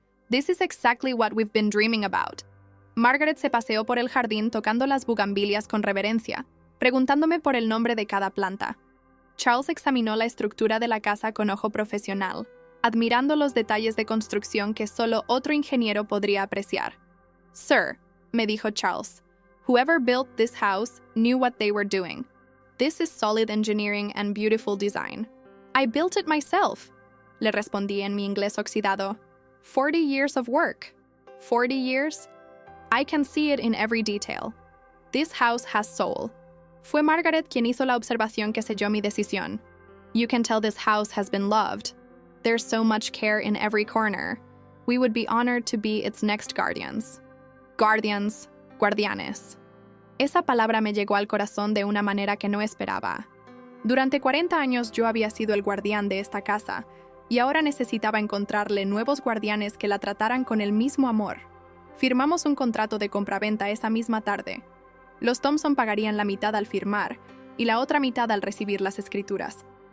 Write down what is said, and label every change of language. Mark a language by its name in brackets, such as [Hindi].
[English] «This is exactly what we've been dreaming about». [Spanish] Margaret se paseó por el jardín tocando las bugambilias con reverencia, preguntándome por el nombre de cada planta. Charles examinó la estructura de la casa con ojo profesional, admirando los detalles de construcción que solo otro ingeniero podría apreciar. [English] «Sir», [Spanish] me dijo [English] Charles, «whoever built this house knew what they were doing. This is solid engineering and beautiful design». «I built it myself», [Spanish] le respondí en mi inglés oxidado. [English] 40 years of work. 40 years? I can see it in every detail. This house has soul. [Spanish] Fue Margaret quien hizo la observación que selló mi decisión. [English] You can tell this house has been loved. There's so much care in every corner. We would be honored to be its next guardians. Guardians, guardianes. [Spanish] Esa palabra me llegó al corazón de una manera que no esperaba. Durante 40 años yo había sido el guardián de esta casa, y ahora necesitaba encontrarle nuevos guardianes que la trataran con el mismo amor. Firmamos un contrato de compraventa esa misma tarde. Los Thompson pagarían la mitad al firmar y la otra mitad al recibir las escrituras.